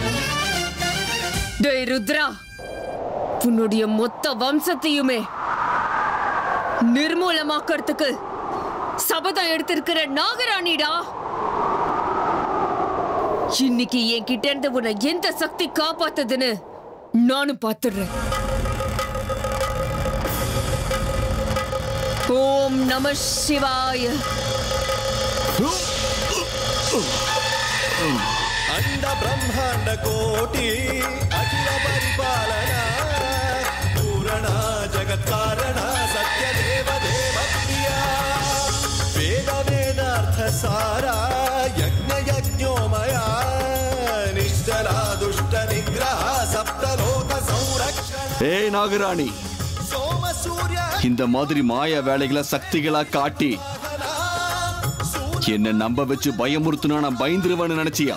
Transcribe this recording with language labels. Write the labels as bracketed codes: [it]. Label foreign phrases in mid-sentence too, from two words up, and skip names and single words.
[ta] டேய் ருத்ரா, உன்னுடைய மொத்த வம்சத்தையுமே நிர்மூலமாக்கிறதுக்கு சபதம் எடுத்திருக்கிற நாகராணிடா. இன்னைக்கு என் கிட்ட இருந்து உன்னை எந்த சக்தி காப்பாத்துதுன்னு நானும் பாத்துறேன். ஓம் நம சிவாய. [sa] अंड ब्रह्मांड कोटि अखिल परिपालना पूरणा जगत् कारणा सत्य देव देव प्रिया वेद वेदार्थ सारा यज्ञ यज्ञोमया निश्चला दुष्ट निग्रह सप्तलोक संरक्षण. [ta] ஏய் நாகராணி, [sa] सोम सूर्य [ta] இந்த மாதிரி மாய வேலைகளை சக்திகளா காட்டி என்ன நம்ப வச்சு பயமுறுத்துனா நான் பயந்துருவேன்னு நினைச்சியா?